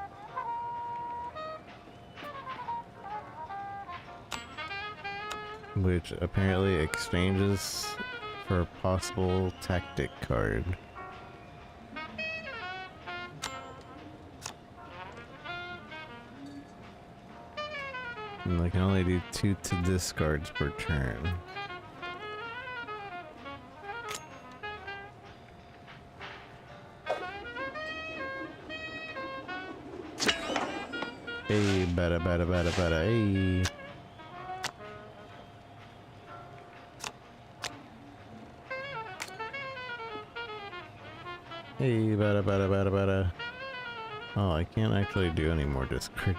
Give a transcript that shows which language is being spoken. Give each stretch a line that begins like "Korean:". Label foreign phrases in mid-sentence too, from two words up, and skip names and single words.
English: Which apparently exchanges for a possible tactic card. And I can only do 2 discards per turn. Hey, bada bada bada bada, hey. Hey, bada bada bada bada. Oh, I can't actually do any more discards.